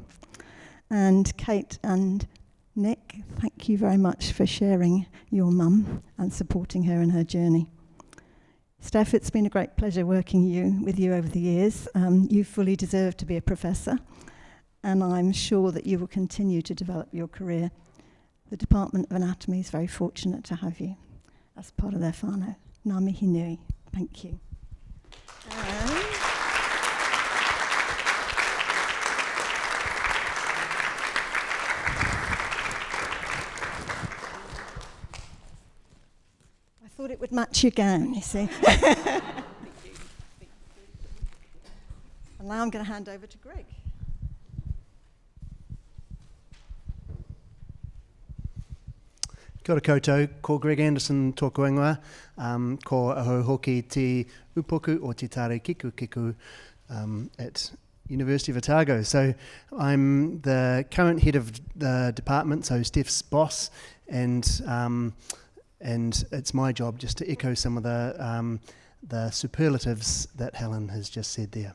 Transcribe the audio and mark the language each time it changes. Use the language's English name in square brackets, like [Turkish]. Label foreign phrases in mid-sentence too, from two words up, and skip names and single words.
[English] And Kate and Nick, thank you very much for sharing your mum and supporting her in her journey. Steph, it's been a great pleasure working with you over the years. You fully deserve to be a professor, and I'm sure that you will continue to develop your career. The Department of Anatomy is very fortunate to have you as part of their whānau. [Māori] Ngā mihi nui. [English] Thank you. I thought it would match your gown, you see. And now I'm going to hand over to Greg. [Māori] Kia ora koutou, ko Greg Anderson tōku ingoa, ko aho hoki te upoku o te tare kiku at University of Otago. [English] So I'm the current head of the department, so Steph's boss, and it's my job just to echo some of the superlatives that Helen has just said there.